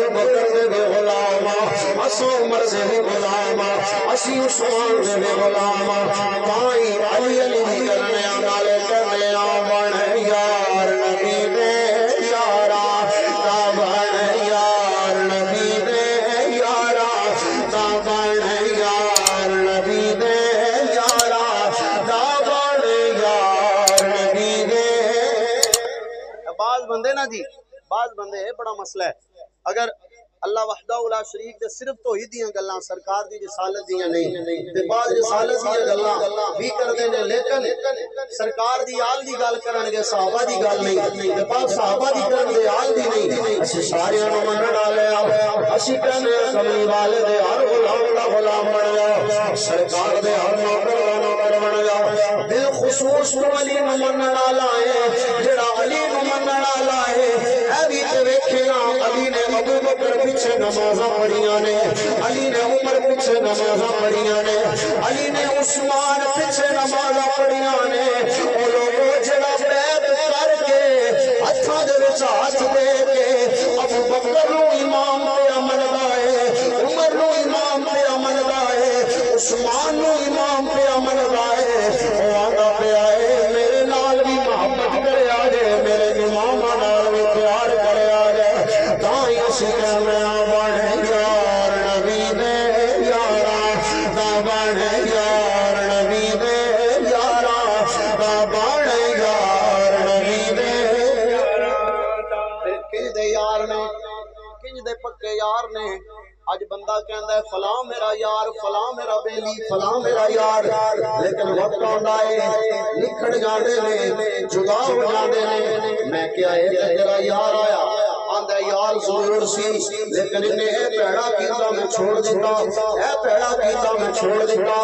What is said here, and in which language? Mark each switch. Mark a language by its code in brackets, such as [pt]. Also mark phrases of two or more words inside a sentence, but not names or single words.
[pa] بکر دے بھی غلام، اسو عمر دے بھی غلام، اسی عثمان دے بھی غلام، تائی علی علی دی کرنے والے کرنے بن یار نبی دے یارا، تا بن یار نبی دے یارا، تا بن یار نبی دے یارا، تا بن یار نبی دے۔ بعض بندے نا جی، بعض بندے بڑا مسئلہ ہے، اگر اللہ وحدہ لا شریک دے صرف توحید دیاں گلاں، سرکار دی رسالت دیاں نہیں تے بعض رسالت دیاں گلاں بھی کردے نے، لیکن سرکار دی آل دی گل کرن گے، صحابہ دی گل نہیں تے بعض صحابہ دی کرن گے، آل دی نہیں۔ اسی سارے نوں منن والے آ، اسی کہنے کملی والے دے ہر غلام دا غلام بن جا، سرکار دے ہر نوکر دا نوکر بن جا۔ بالخصوص علی نوں منن والا ہے، جڑا علی نوں منن والا ہے، اے وی تے ویکھے نا، علی نے ابو بکر پیچھے نمازاں پڑھیاں نے، علی نے عمر پیچھے نمازاں پڑھیاں نے، علی نے عثمان پیچھے نمازاں پڑھیاں نے۔ او لوگوں جڑا بیعت کر کے ہتھاں دے وچ ہاتھ دے کے ابو بکر نوں امام تے مندا ہے، عمر نوں امام تے مندا ہے، عثمان نوں امام تے مندا ہے، او آندا پیا ہے میرے نال بھی محبت کریا جے، میرے اماماں نال بھی پیار کریا جے، تاں ہی اسی کہنے بن یار نبی دے یارا، تا بن یار نبی دے یارا، تا بن یار نبی دے یارا۔ کنج دے یار نے، کنج دے پکے یار نے۔ اج بندہ کہندا ہے فلاں میرا یار، فلاں میرا بیلی، فلاں میرا یار، لیکن وقت آندا ہے نکھڑ جاندے نے، جدا ہو جاندے نے۔ میں کیا ہے کہ تیرا یار آیا، آندا یار ضرور سی، لیکن انہیں اے پیڑا کیتا میں چھوڑ دیتا، اے پیڑا کیتا میں چھوڑ دیتا۔